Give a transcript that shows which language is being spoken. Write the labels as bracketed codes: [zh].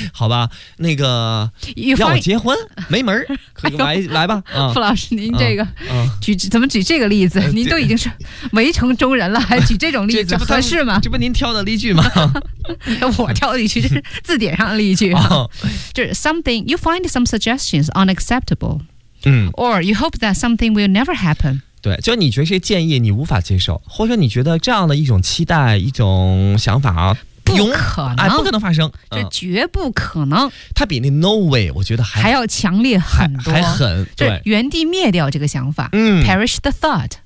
[zh] 好吧，那个要我结婚没门儿，可以来、哎、来吧、嗯，傅老师，您这个、怎么举这个例子？您都已经是围城中人了，还举这种例子合适吗？这不您挑的例句吗？我挑的例句这是字典上的例句、啊，就是 [en] something you find some suggestions unacceptable，嗯，or you hope that something will never happen。 [zh] 对，就你觉得这建议你无法接受，或者你觉得这样的一种期待、一种想法啊，不可能，哎，不可能发生，这绝不可能。嗯、它比那 no way 我觉得还要强烈很多，还狠，对，原地灭掉这个想法，嗯 [en] ，perish the thought，、